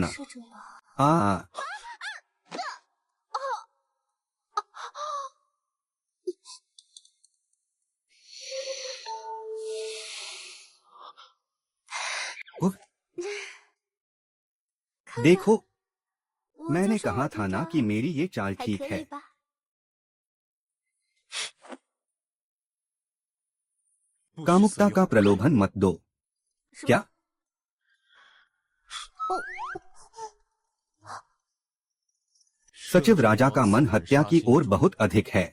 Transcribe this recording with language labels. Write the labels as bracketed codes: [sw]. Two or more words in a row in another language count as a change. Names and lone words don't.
[zh] 施主了。 [hi] आ उफ, देखो [zh] 我 [hi] मैंने [zh] 就说 [hi] कहा [zh] 我 [hi] था [zh] 这 [hi] ना [zh] 招 [hi] कि मेरी ये चाल [zh] 还 [hi] ठीक [zh] 可以 [hi] है। [zh] 吧？ [hi] कामुकता का प्रलोभन मत दो। [zh] 是吧 [hi] क्या? सचिव राजा का मन हत्या की ओर बहुत अधिक है।